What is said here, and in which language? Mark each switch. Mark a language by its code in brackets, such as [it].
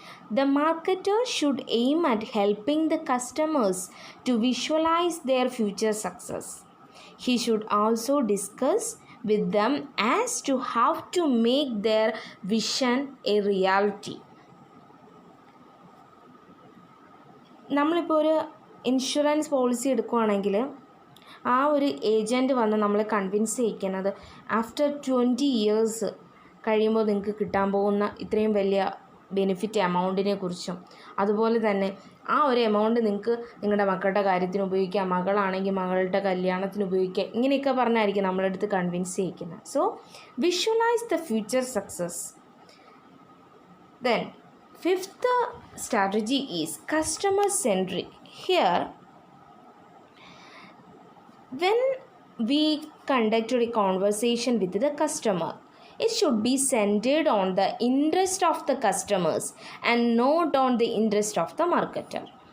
[en] The marketer should aim at helping the customers to visualize their future success. He should also discuss with them as to how to make their vision a reality. [ml] നമ്മളിപ്പോൾ ഒരു insurance policy എടുക്കുകയാണെങ്കിൽ ആ ഒരു agent വന്ന് നമ്മളെ convince ചെയ്യിക്കുന്നത് [en] after 20 years [ml] കഴിയുമ്പോൾ നിങ്ങൾക്ക് കിട്ടാൻ പോകുന്ന ഇത്രയും വലിയ ബെനിഫിറ്റ് എമൗണ്ടിനെ കുറിച്ചും അതുപോലെ തന്നെ ആ ഒരു എമൗണ്ട് നിങ്ങൾക്ക് നിങ്ങളുടെ മക്കളുടെ കാര്യത്തിന് ഉപയോഗിക്കാം, മകളാണെങ്കിൽ മകളുടെ കല്യാണത്തിന് ഉപയോഗിക്കാം, ഇങ്ങനെയൊക്കെ പറഞ്ഞായിരിക്കും നമ്മളെടുത്ത് convince ചെയ്യിക്കുന്നത്. [en] So visualise the future success. Then fifth strategy is customer centric. Here, when we conduct a conversation with the customer, it should be centered on the interest of the customers and not on the interest of the marketer.